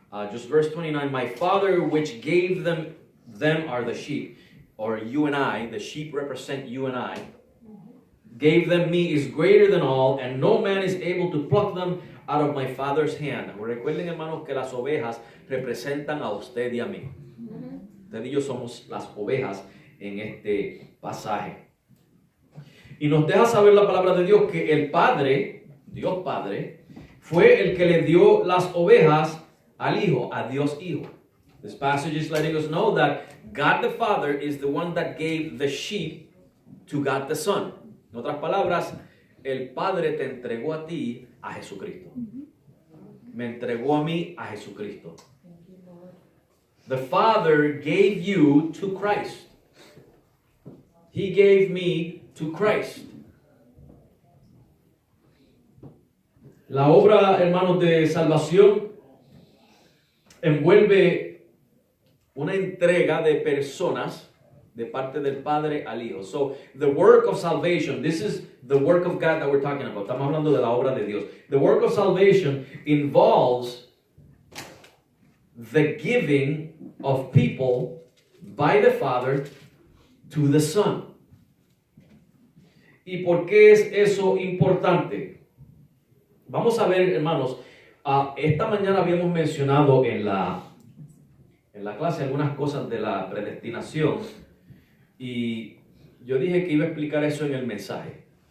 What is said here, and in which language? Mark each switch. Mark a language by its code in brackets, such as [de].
[en] Just verse 29, my Father which gave them are the sheep, or you and I. The sheep represent you and I. gave them me is greater than all, and no man is able to pluck them out of my Father's hand. [es] Recuerden, hermanos, que las ovejas representan a usted y a mí. Usted y yo somos las ovejas en este pasaje. Y nos deja saber la palabra de Dios que el Padre, Dios Padre, fue el que le dio las ovejas al Hijo, a Dios Hijo. [en] This passage is letting us know that God the Father is the one that gave the sheep to God the Son. [es] En otras palabras, el Padre te entregó a ti a Jesucristo. Me entregó a mí a Jesucristo. [en] The Father gave you to Christ. He gave me to Christ. [es] La obra, hermanos, de salvación envuelve una entrega de personas de parte del Padre al Hijo. [en] So, the work of salvation, this is the work of God that we're talking about. [es] Estamos hablando de la obra de Dios. [en] The work of salvation involves the giving of people by the Father to the Son. [es] ¿Y por qué es eso importante? Vamos a ver, hermanos, esta mañana habíamos mencionado en la clase algunas cosas de la predestinación y yo dije que iba a explicar eso en el mensaje.